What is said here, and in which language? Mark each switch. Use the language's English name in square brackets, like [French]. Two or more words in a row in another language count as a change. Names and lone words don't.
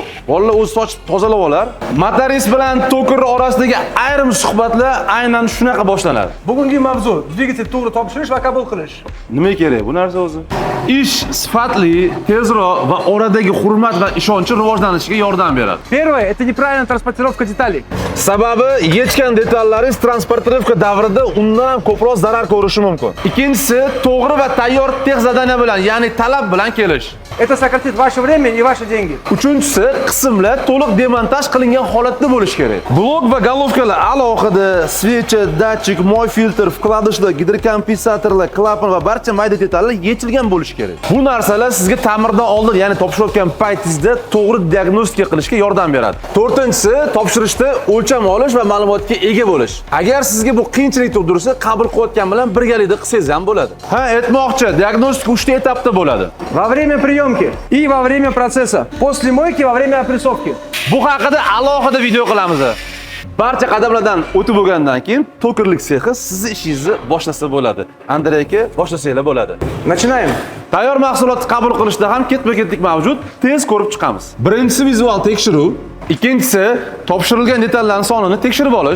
[Uzbek] Bolalar o'zi sochib tozalab olar. Motorist bilan toker orasidagi ayrim suhbatlar aynan shunaqa boshlanadi. Bugungi mavzu dvigatel to'g'ri topshirish va qabul qilish. Nima kerak bu narsa o'zi? Ish sifatli, tezroq va oradagi hurmat va ishonch rivojlanishiga yordam beradi. [Russian] Первое это неправильная транспортировка деталей. [Uzbek] Sababi yechgan detallaringiz transportirovka davrida undan ham ko'proq zarar ko'rishi mumkin. Ikkinchisi, to'g'ri va tayyor [Russian] тех задания [Uzbek] bilan, ya'ni talab bilan kelish. [Russian] Это сократит ваше время и ваши деньги. [Uzbek] Uchinchisi, qismlar to'liq demontaj qilingan holatda bo'lishi kerak. Blok va golovkalar alohida, svecha, datchik, moy filtr, vkladishlar, gidrokompensatorlar, klapan va barcha mayda detallar yechilgan bo'lishi kerak. Bu narsalar sizga ta'mirdan oldin, ya'ni topshirayotgan paytingizda to'g'ri diagnostika qilishga yordam beradi. To'rtinchisi, topshirishda o'lcham olish va ma'lumotga ega bo'lish. Agar sizga bu qiyinchilik tug'dirsa, qabul qilayotgan bilan birgalikda qilsangiz ham bo'ladi. Ha, aytmoqchi, diagnostika 3 ta etapda bo'ladi. [Russian] Во время приемки и во время процесса. После мойки, во время опрессовки. [Uzbek] Bu haqida alohida video qilamiz. Barcha qadamlardan o'tib bo'lgandan keyin tokerlik sexi sizning ishingizni boshlasa bo'ladi. Andrey aka, boshlasanglar bo'ladi. [Russian] Начинаем. [Uzbek] Tayyor mahsulotni qabul qilishda ham ketma-ketlik mavjud, tez ko'rib chiqamiz. Birinchisi vizual tekshiruv, ikkinchisi topshirilgan detallarning sonini tekshirib olish,